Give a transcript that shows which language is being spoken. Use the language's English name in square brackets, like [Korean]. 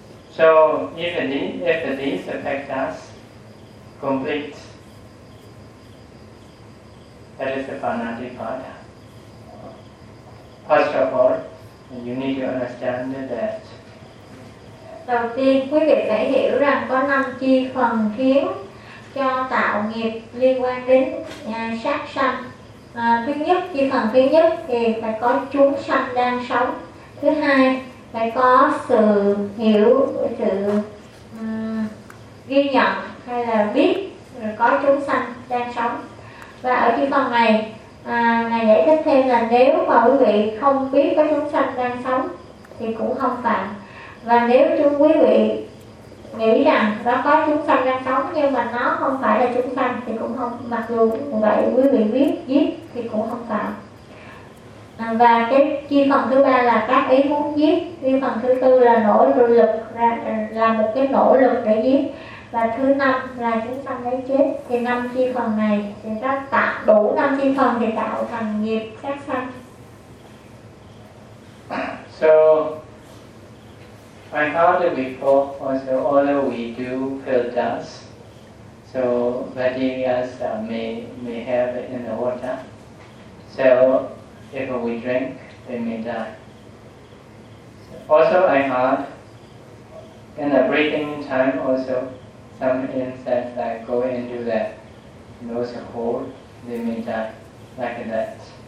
[English] So if these factors complete, that is the panadipada. First of all, you need to understand that. [Vietnamese] Đầu tiên, quý vị phải hiểu rằng có năm chi phần khiến cho tạo nghiệp liên quan đến sát sanh. Thứ nhất, chi phần thứ nhất thì phải có chúng sanh đang sống. Thứ hai, phải có sự hiểu, sự ghi nhận hay là biết có chúng sanh đang sống. Và ở chi phần này, Ngài giải thích thêm là nếu mà quý vị không biết có chúng sanh đang sống thì cũng không phạm. Và nếu chúng quý vị nghĩ rằng nó có chúng sanh đang sống nhưng mà nó không phải là chúng sanh thì cũng không, mặc dù vậy quý vị biết giết thì cũng không phạm. Và cái chi phần thứ ba là các ý muốn giết, chi phần thứ tư là nỗ lực ra, là một cái nỗ lực để giết, và thứ năm là chúng sanh đấy chết. Thì năm chi phần này thì nó tạo đủ năm chi phần để tạo thành nghiệp sát sanh. [English] So I thought before also, although we do filters, so bacterias may have it in the water. So if we drink, they may die. So, also, I heard in the breathing time also, some insects that go into the nose hole, they may die like that.